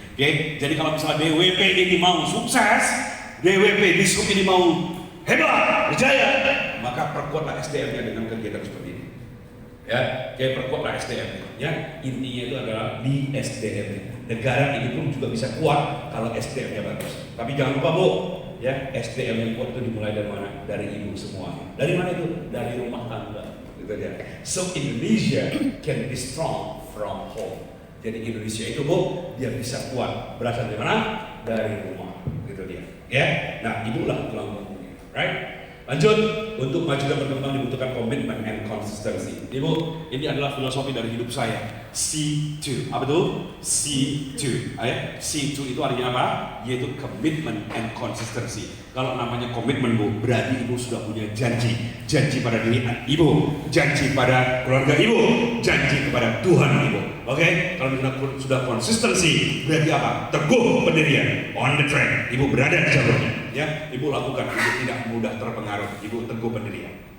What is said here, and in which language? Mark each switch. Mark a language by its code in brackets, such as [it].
[id] Oke, jadi kalau misalnya DWP ini mau sukses, DWP Dishub ini mau hebat, berjaya, maka perkuatlah SDM-nya dengan kegiatan seperti ini. Ya, kayak perkuatlah SDM-nya. Ya, intinya itu adalah di SDM-nya. Negara ini pun juga bisa kuat kalau SDM-nya bagus. Tapi jangan lupa, Bu, ya, SDM yang kuat itu dimulai dari mana? Dari ibu semuanya. Dari mana itu? Dari rumah tangga. Gitu dia. [en] So Indonesia can be strong from home. [id] Jadi Indonesia itu, Bu, dia bisa kuat. Berasal dari mana? Dari rumah. Gitu dia. Ya. Nah, itulah tulang punggungnya. [en] Right? [id] Lanjut, untuk maju dan berkembang dibutuhkan komitmen [en] and consistency. [id] Ibu, ini adalah filosofi dari hidup saya. C2, apa itu? C2. C2 itu artinya apa? Yaitu commitment and consistency. Kalau namanya komitmen, Bu, berarti ibu sudah punya janji. Janji pada diri ibu, janji pada keluarga ibu, janji kepada Tuhan ibu. Oke? Kalau sudah konsistensi, berarti apa? Teguh pendirian, [en] on the track. [id] Ibu berada di jalurnya. Ya, ibu lakukan, ibu tidak mudah terpengaruh, ibu teguh pendirian.